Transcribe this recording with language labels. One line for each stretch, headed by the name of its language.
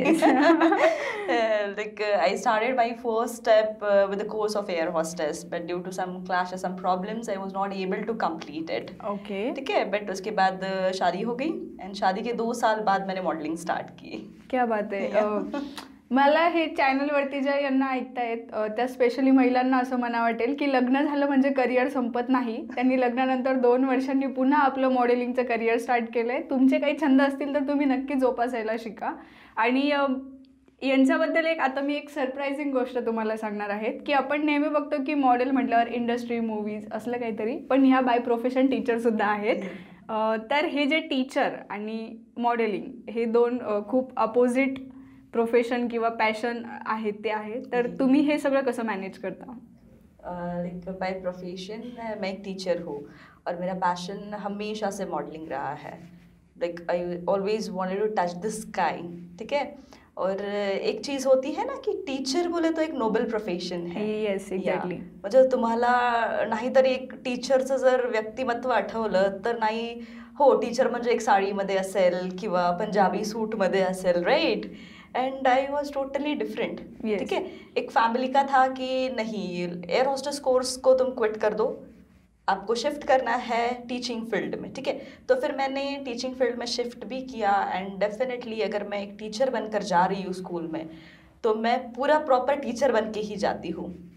English: Like I started my first step with the course of air hostess, but due to some clashes, some problems, I was not able to complete it. Okay,
Hindi: ठीक है. But उसके बाद शादी हो गई and शादी के 2 साल बाद मैंने मॉडलिंग स्टार्ट की.
Marathi: क्या बात आहे. मला हे चॅनलवरती ज्या यांना ऐकतायत त्या स्पेशली महिलांना असं म्हणा वाटेल की लग्न झालं म्हणजे करिअर संपत नाही. त्यांनी लग्नानंतर 2 वर्षांनी पुन्हा आपलं मॉडेलिंगचं करिअर स्टार्ट केलं आहे. तुमचे काही छंद असतील तर तुम्ही नक्की जोपासायला शिका. आणि यांच्याबद्दल आता मी एक सरप्राइजिंग गोष्ट तुम्हाला सांगणार आहेत की आपण नेहमी बघतो की मॉडेल म्हटल्यावर इंडस्ट्री, मूवीज असलं काहीतरी, पण ह्या बाय प्रोफेशन टीचरसुद्धा आहेत. तर हे जे टीचर आणि मॉडेलिंग हे 2 खूप अपोजिट प्रोफेशन किंवा पॅशन आहेत ते आहे. तर तुम्ही हे सगळं कसं मॅनेज करता?
Hindi: लाइक बाय प्रोफेशन मैं एक टीचर हूँ और मेरा पैशन हमेशा से मॉडलिंग रहा है.
English: Like I always wanted to touch the sky.
Hindi: ठीक है. और एक चीज़ होती है ना कि टीचर बोले तो एक नोबल प्रोफेशन है.
English: Yes, exactly.
Marathi: म्हणजे तुम्हाला नाहीतरी एक टीचरचं जर व्यक्तिमत्व आठवलं तर नाही, हो टीचर म्हणजे एक साडीमध्ये असेल किंवा पंजाबी सूटमध्ये असेल, right.
English: And I was totally different.
Hindi: ठीक है. एक फैमिली का था कि नहीं, एयर हॉस्टेस कोर्स को तुम क्विट कर दो, आपको शिफ्ट करना है टीचिंग फील्ड में. ठीक है. तो फिर मैंने टीचिंग फील्ड में शिफ्ट भी किया. एंड डेफिनेटली अगर मैं एक टीचर बनकर जा रही हूँ स्कूल में तो मैं पूरा प्रॉपर टीचर बन के ही जाती हूँ.